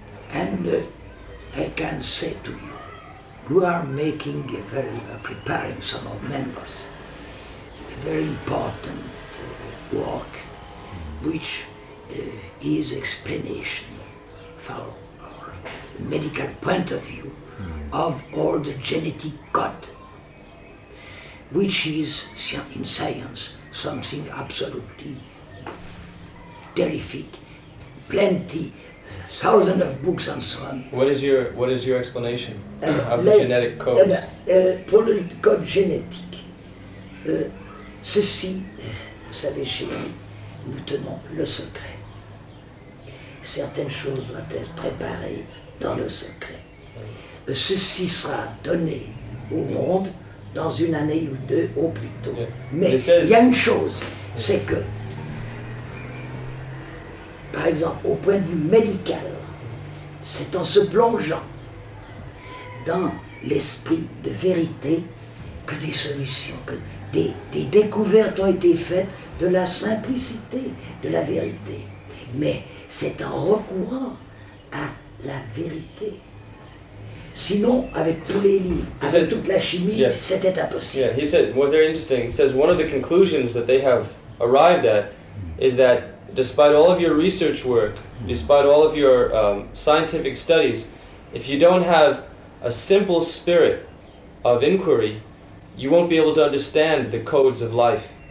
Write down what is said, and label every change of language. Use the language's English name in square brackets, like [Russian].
[English] And I can say to you, we are making preparing some of members, a very important work, which is explanation from our medical point of view of all the genetic code, which is in science something absolutely terrific, plenty, thousands of books and so on. What is your explanation of the genetic codes? [French] Pour le code génétique, ceci, vous savez, chez nous, nous tenons le secret. Certaines choses doivent être préparées dans le secret. Ceci sera donné au monde dans une année ou deux au plus tôt. Mais il y a une chose, c'est que, par exemple, au point de vue médical, c'est en se plongeant dans l'esprit de vérité que des solutions, que des découvertes ont été faites de la simplicité de la vérité. Mais c'est en recourant à la vérité. Sinon, avec tous les livres, avec toute la chimie, c'était impossible. [English] Yeah, he said, well, very interesting. He says one of the conclusions that they have arrived at is that despite all of your research work, despite all of your scientific studies, if you don't have a simple spirit of inquiry, you won't be able to understand the codes of life.